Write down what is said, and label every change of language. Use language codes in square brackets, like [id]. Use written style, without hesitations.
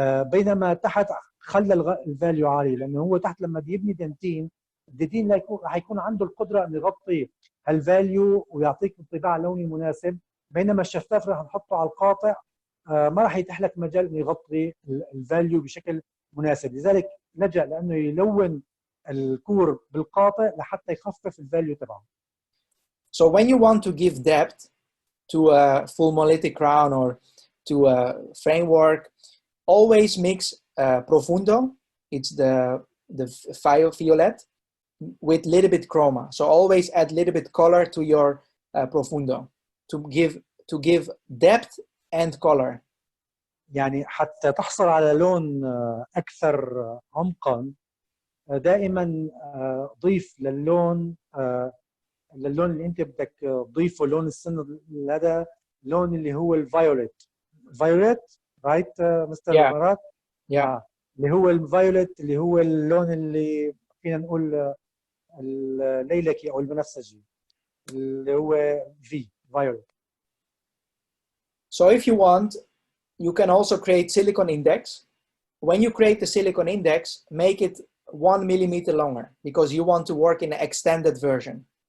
[ar] بينما تحت خلى الفاليو عالي، لانه هو تحت لما بيبني دنتين الدنتين رح يكون عنده القدره انه يغطي هالفاليو ويعطيك انطباع لوني مناسب، بينما الشفاف رح نحطه على القاطع ما رح يتيح لك مجال انه يغطي الفاليو بشكل مناسب. لذلك لجأ لانه يلون الكور بالقاطع لحتى يخفف الفاليو تبعه. [en] So when you want to give depth to a full monolithic crown or to a framework, always mix profundo, it's the violet, with little bit chroma. So always add little bit color to your profundo to give depth and color. [ar] يعني حتى تحصل على لون اكثر عمقا دائما ضيف للون اللي انت بدك تضيفه لون السن، هذا اللون اللي هو الفايوليت. فايوليت [en] right mister [ar] مراد؟ اللي هو الفايوليت اللي هو اللون اللي فينا نقول الليلكي او البنفسجي اللي هو في violet. [en] So if you want, you can also create silicon index. When you create the silicon index, make it 1 millimeter longer because you want to work in an extended version.